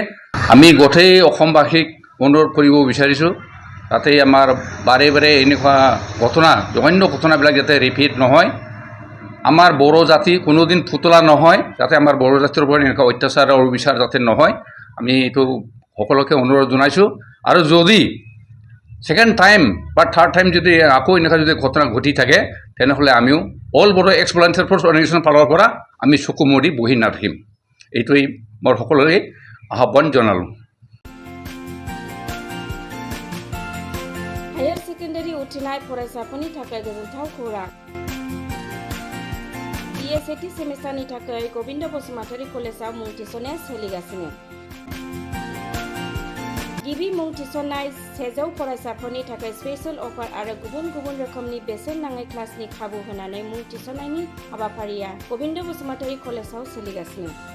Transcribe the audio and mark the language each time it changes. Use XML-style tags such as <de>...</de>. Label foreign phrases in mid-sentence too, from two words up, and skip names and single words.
<as>আমি গোটেই অসমবাসীক অনুৰোধ কৰিব বিচাৰিছোঁ, তাতে আমাৰ বাৰে বাৰে এনেকুৱা ঘটনা জঘন্য ঘটনাবিলাক যাতে ৰিপিট নহয়, আমাৰ বড়ো জাতি কোনোদিন পুতলা নহয়, যাতে আমাৰ বড়ো জাতিৰ ওপৰত এনেকুৱা অত্যাচাৰ আৰু অবিচাৰ যাতে নহয়, আমি এইটো সকলোকে অনুৰোধ জনাইছোঁ। আৰু যদি</as> <en>second time</en> <as>বা</as> <en>third time</en> <as>যদি আকৌ এনেকুৱা যদি ঘটনা ঘটি থাকে, তেনেহ'লে আমিও অল বড়ো এক্সপ্ল'ৰেটৰী ফ'ৰ্চ অৰ্গেনাইজেশ্যনৰ ফালৰ পৰা আমি চকু মুদি বহি নাথাকিম। এইটোৱেই মই সকলোৰে আহ্বান জনালোঁ।</as> <en>higher secondary</en> <brx>उथ्रिनाय फरायसाफोरनि थाखाय गोजोनथाव खौरां। BA सेथि सेमिस्टारनि थाखाय गबिन्द बसुमतारी कलेजाव मुं थिसननाया सोलिगासिनो। गिबि मुं थिसननाय 100 फरायसाफोरनि थाखाय</brx> <en>special offer</en> <brx>आरो गुबुन गुबुन रोखोमनि बेसेन नाङै क्लासनि खाबु होनानै मुं थिसननायनि हाबाफारिया गबिन्द बसुमतारी कलेजाव सोलिगासिनो।</brx>